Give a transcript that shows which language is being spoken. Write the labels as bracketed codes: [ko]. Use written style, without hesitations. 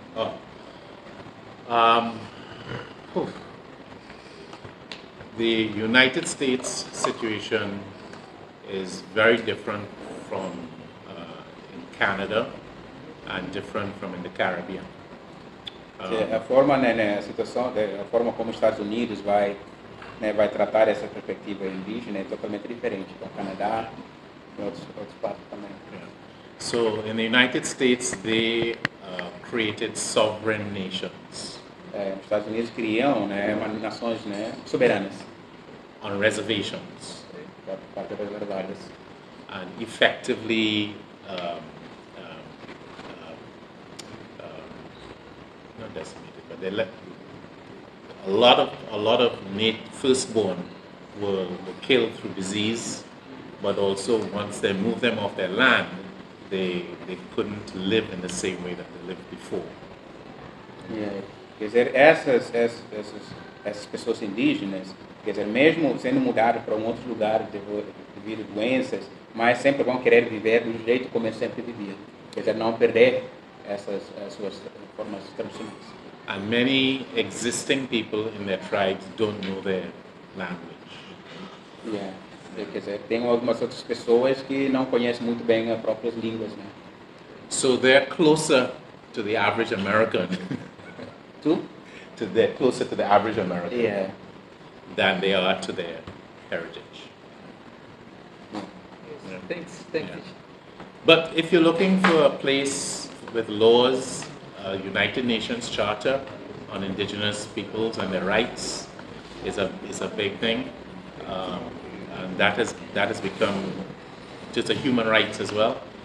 [en] Oh. Whew. The United States situation is very different from in Canada and different from in the Caribbean. [pt] A forma, né, a situação, a forma como os Estados Unidos vai tratar essa perspectiva indígena é totalmente diferente do Canadá e outros países também. [en] Yeah. So in the United States, they created sovereign nations. [pt] Os Estados Unidos criam, né, nações, né, soberanas. [en] On reservations. [pt] Reservadas. [en] And effectively not decimated, but they let a lot of firstborn were killed through disease, but also once they moved them off their land, they couldn't live in the same way that they lived before. Yeah. [pt] Quer dizer, essas pessoas indígenas, quer dizer, mesmo sendo mudadas para um outro lugar devido a doenças, mas sempre vão querer viver do jeito como eles sempre viviam. Quer dizer, não perder essas suas formas tradicionais. [en] And many existing people in their tribes don't know their language. Yeah. [pt] Quer dizer, tem algumas outras pessoas que não conhecem muito bem as próprias línguas, né? [en] So they're closer to the average American. They're closer to the average American. Yeah. Than they are to their heritage. Yes, thanks. Thank you. But if you're looking for a place with laws, United Nations Charter on indigenous peoples and their rights is a big thing, and that has become just a human rights as well.